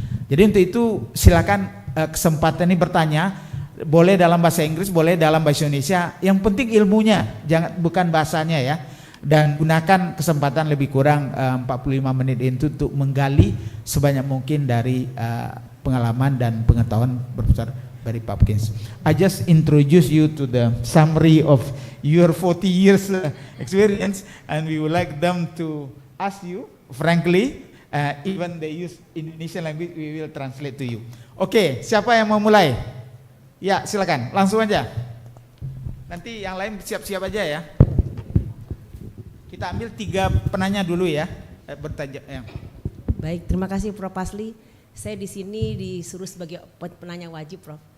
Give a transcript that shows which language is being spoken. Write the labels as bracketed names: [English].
[Indonesian] Jadi untuk itu silakan kesempatan ini bertanya, boleh dalam bahasa Inggris, boleh dalam bahasa Indonesia. Yang penting ilmunya, bukan bahasanya ya. Dan gunakan kesempatan lebih kurang 45 menit itu untuk menggali sebanyak mungkin dari pengalaman dan pengetahuan Profesor Barry Popkins. [English] I just introduce you to the summary of your 40 years experience, and we would like them to ask you frankly, even they use Indonesian language, we will translate to you. [Indonesian] Oke, siapa yang mau mulai? Ya, silakan, langsung aja. Nanti yang lain siap-siap aja ya. Kita ambil 3 penanya dulu ya, bertanya. Ya. Baik, terima kasih Prof. Pasli. Saya di sini disuruh sebagai penanya wajib, Prof.